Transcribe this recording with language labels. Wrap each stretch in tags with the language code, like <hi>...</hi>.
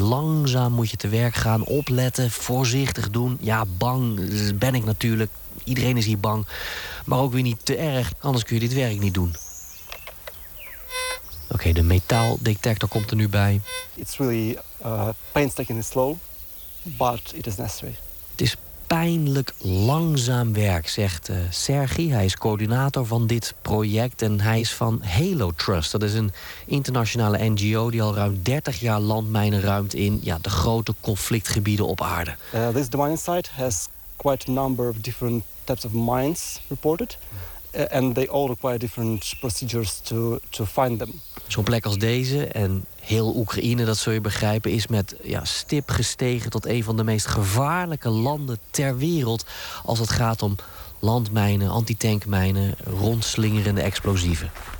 <nl>Langzaam moet je te werk gaan, opletten, voorzichtig doen. Ja, bang ben ik natuurlijk. Iedereen is hier bang. Maar ook weer niet te erg, anders kun je dit werk niet doen. Oké, de metaaldetector komt er nu bij.</nl> <en>It's really painstaking and slow, but it is necessary.</en> <nl>Pijnlijk langzaam werk, zegt Sergi. Hij is coördinator van dit project en hij is van Halo Trust. Dat is een internationale NGO die al ruim 30 jaar landmijnen ruimt in de grote conflictgebieden op aarde.</nl> <en>This mining site has quite a number of different types of mines reported. And they all require different procedures to find them.</en> <nl>Zo'n plek als deze en heel Oekraïne, dat zul je begrijpen, is met stip gestegen tot een van de meest gevaarlijke landen ter wereld als het gaat om landmijnen, antitankmijnen, rondslingerende explosieven.</nl>